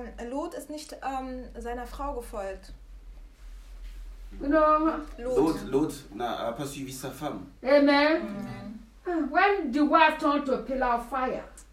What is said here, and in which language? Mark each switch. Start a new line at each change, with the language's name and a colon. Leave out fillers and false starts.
German: Lot ist nicht seiner Frau gefolgt.
English: You know,
French: Lot n'a pas suivi sa femme. Amen. Amen.
English: When the wife turned to a pillar of fire.